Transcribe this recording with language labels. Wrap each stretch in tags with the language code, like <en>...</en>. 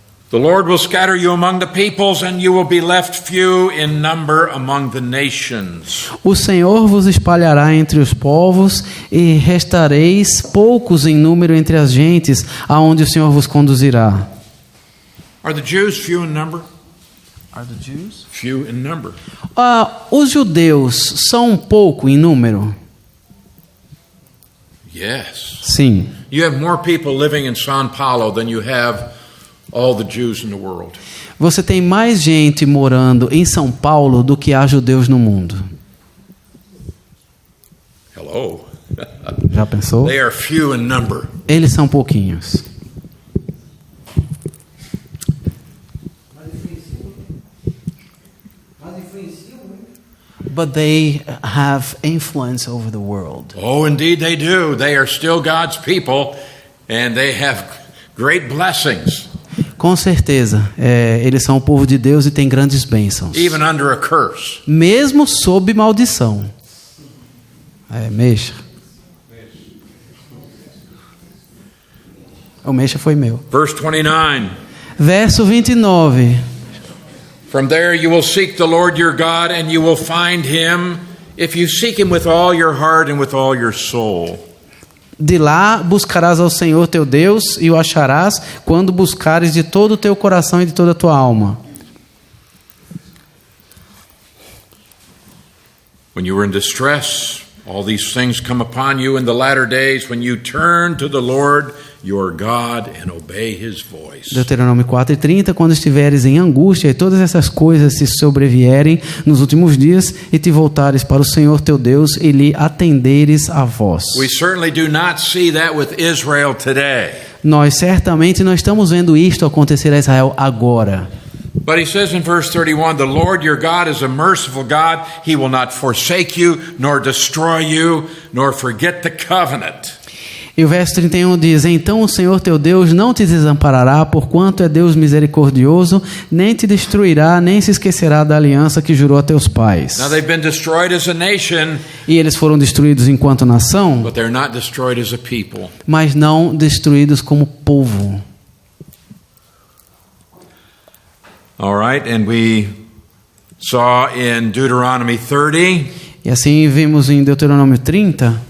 <en>The Lord will scatter you among the peoples, and you will be left few in number among the nations.</en> <pt>O Senhor vos espalhará entre os povos e restareis poucos em número entre as gentes, aonde o Senhor vos conduzirá.</pt> <en>Are the Jews few in number? Are the Jews? Few in number.</en> <pt>Os judeus são pouco em número?</pt> <en>Yes.</en> <pt>Sim.</pt> <en>You have more people living in São Paulo than you have all the Jews in the world.</en> <pt>Você tem mais gente morando em São Paulo do que há judeus no mundo.</pt> <en>Hello.</en> <pt>Já pensou?</pt> <en>They are few in number.</en> <pt>Eles são pouquinhos.</pt> <en>But they have influence over the world. Oh, indeed they do. They are still God's people, and they have great blessings,</en> <pt>Com certeza, eles são o povo de Deus e têm grandes bênçãos.</pt> <en>even under a curse.</en> <pt>Mesmo sob maldição. Mexa. O Mexa foi meu.</pt> <en>Verse 29.</en> <pt>Verso 29.</pt> <en>From there you will seek the Lord your God, and you will find him if you seek him with all your heart and with all your soul.</en> <pt>De lá buscarás ao Senhor teu Deus e o acharás quando buscares de todo o teu coração e de toda a tua alma.</pt> <en>When you were in distress, all these things come upon you in the latter days when you turn to the Lord your God and obey his voice.</en> <pt>Deuteronômio 4:30, quando estiveres em angústia e todas essas coisas se sobrevierem nos últimos dias e te voltares para o Senhor teu Deus e lhe atenderes a voz.</pt> <en>We certainly do not see that with Israel today.</en> <pt>Nós certamente não estamos vendo isto acontecer a Israel agora.</pt> <en>But he says in verse 31, the Lord your God is a merciful God. He will not forsake you, nor destroy you, nor forget the covenant.</en> <pt>E o verso 31 diz: então o Senhor teu Deus não te desamparará, porquanto é Deus misericordioso, nem te destruirá, nem se esquecerá da aliança que jurou a teus pais.</pt> <en>Now they've been destroyed as a nation,</en> <pt>E eles foram destruídos enquanto nação,</pt> <en>but they're not destroyed as a people.</en> <pt>mas não destruídos como povo.</pt> <en>All right, and we saw in Deuteronomy 30,</en> <pt>E assim vimos em Deuteronômio 30,</pt>